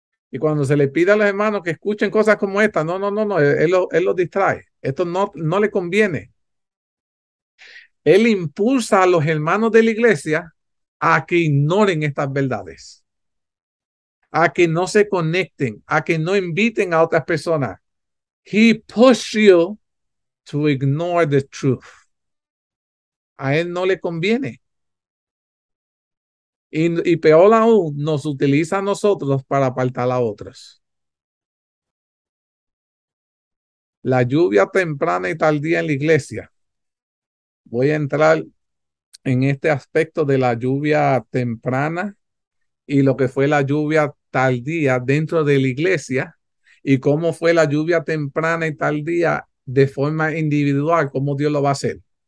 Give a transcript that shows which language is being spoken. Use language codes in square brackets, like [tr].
[es] Y cuando se le pide a los hermanos que escuchen cosas como esta, no, él los distrae. Esto no le conviene. Él impulsa a los hermanos de la iglesia a que ignoren estas verdades, a que no se conecten, a que no inviten a otras personas. [en] He pushes you to ignore the truth. [es] A él no le conviene. Y peor aún, nos utiliza a nosotros para apartar a otros. La lluvia temprana y tardía en la iglesia. Voy a entrar en este aspecto de la lluvia temprana y lo que fue la lluvia tardía dentro de la iglesia y cómo fue la lluvia temprana y tardía de forma individual, cómo Dios lo va a hacer.